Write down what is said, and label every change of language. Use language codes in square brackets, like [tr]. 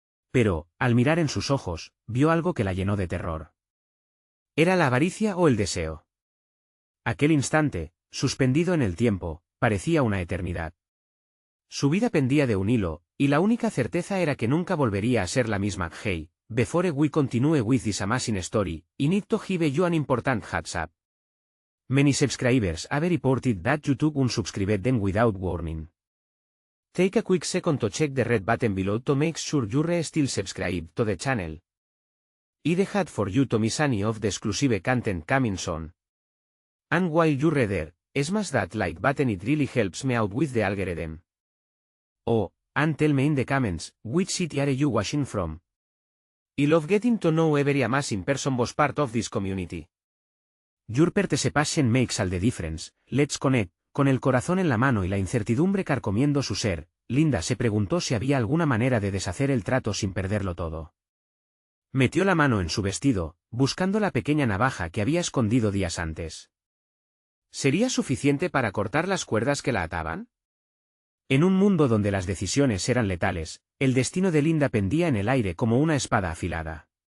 [es] Pero, al mirar en sus ojos, vio algo que la llenó de terror. ¿Era la avaricia o el deseo? Aquel instante, suspendido en el tiempo, parecía una eternidad. Su vida pendía de un hilo, y la única certeza era que nunca volvería a ser la misma. [en] Hey, before we continue with this amazing story, I need to give you an important heads up. Many subscribers have reported that YouTube unsubscribed them without warning. Take a quick second to check the red button below to make sure you're still subscribed to the channel. I'd hate for you to miss any of the exclusive content coming soon. And while you're there, smash that like button, it really helps me out with the algorithm. Oh, and tell me in the comments, which city are you watching from? I love getting to know every amazing person was part of this community. Your participation makes all the difference. Let's connect. [es] Con el corazón en la mano y la incertidumbre carcomiendo su ser, Linda se preguntó si había alguna manera de deshacer el trato sin perderlo todo. Metió la mano en su vestido, buscando la pequeña navaja que había escondido días antes. ¿Sería suficiente para cortar las cuerdas que la ataban? En un mundo donde las decisiones eran letales, el destino de Linda pendía en el aire como una espada afilada.